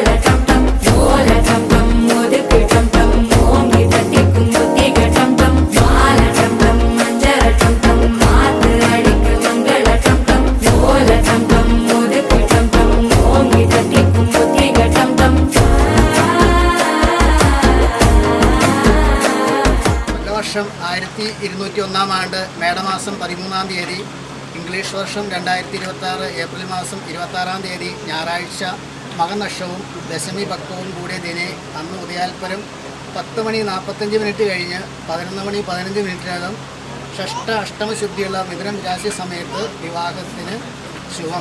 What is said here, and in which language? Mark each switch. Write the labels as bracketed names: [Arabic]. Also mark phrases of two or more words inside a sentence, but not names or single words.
[Tamil] டம் டம் ஓல டம் டம் ஒதுக்கு டம் டம் ஓங்கி தட்டிக்கும் புத்திக டம் டம் மால டம் டம் மஞ்சள டம் டம் மாத்து அடிக்க மங்கள டம் டம் ஓல டம் டம் ஒதுக்கு டம் டம் ஓங்கி தட்டிக்கும் புத்திக டம் டம். [Malayalam] വർഷം 1201 ആണ്ട് മേടമാസം 13-ാം തീയതി, ഇംഗ്ലീഷ് വർഷം 2026 ഏപ്രിൽ മാസം 26-ാം തീയതി ഞായറാഴ്ച മകനക്ഷവും ദശമി ഭക്തവും കൂടിയ ദിനെ അന്ന് ഉദയാൽപരം 10:45 കഴിഞ്ഞ് 11:15 ഷഷ്ട അഷ്ടമശുദ്ധിയുള്ള മിഥുനം രാശി സമയത്ത് വിവാഹത്തിന് ശുഭം.